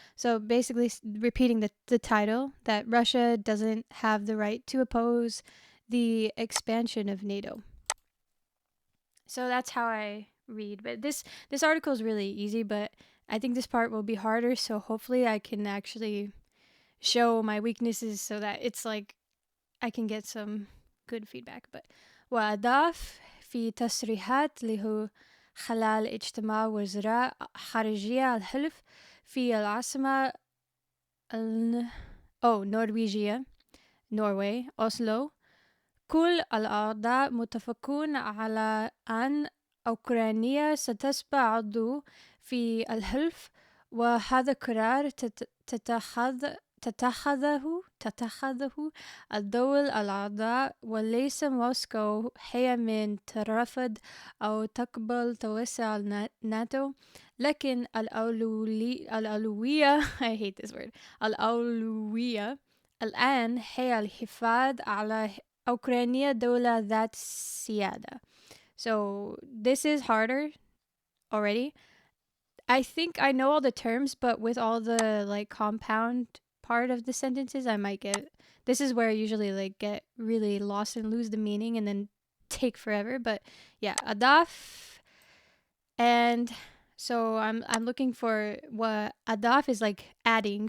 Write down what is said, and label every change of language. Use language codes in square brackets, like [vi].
[en] So basically repeating the title, that Russia doesn't have the right to oppose the expansion of NATO. So that's how I read. But this article is really easy, but I think this part will be harder, so hopefully I can actually show my weaknesses so that it's like I can get some good feedback. [ar] But وأضاف في تصريحات له خلال اجتماع وزراء خارجية الحلف في العاصمة نرويجيا نوروي أوسلو، كل الأعضاء متفقون على أن أوكرانيا ستتبع عضو في الحلف، وهذا قرار تتخذه الدول الأعضاء، وليس موسكو هي من ترفض أو تقبل توسع الناتو، لكن الأولوية [en] I hate this word [ar] الأولوية الآن هي الحفاظ على أوكرانيا دولة ذات سيادة. [en] So this is harder already. I think I know all the terms, but with all the like compound part of the sentences, I might get. This is where I usually like get really lost and lose the meaning and then take forever. But yeah, adaf, and so I'm looking for what adaf is like adding.